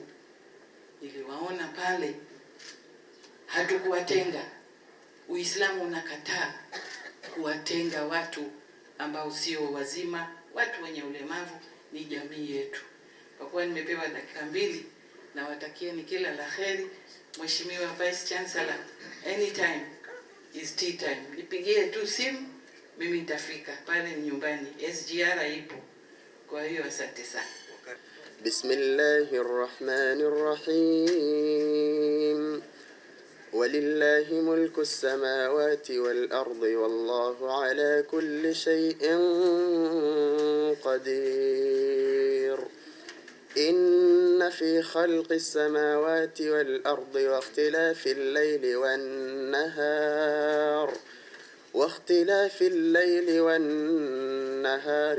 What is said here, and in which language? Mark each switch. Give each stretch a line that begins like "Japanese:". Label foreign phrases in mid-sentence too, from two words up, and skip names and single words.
Swahili: Niliwaona pale, hatukuwatenga. Uislamu unakataa kuwatenga watu ambao sio wazima. Watu wenye ulemavu ni jamii yetu. Kwa kuwa nimepewa dakika 2, na watakieni kila la kheri. Mheshimiwa
English: Vice Chancellor, anytime is tea time.
Swahili: Nipigie tu simu, mimi nitafika pale nyumbani. SGR ipo. Kwa hiyo asante sana.
Arabic: بسم الله الرحمن الرحيم. ولله ملك السماوات والأرض والله على كل شيء قدير. إن في خلق السماوات والأرض واختلاف الليل والنهار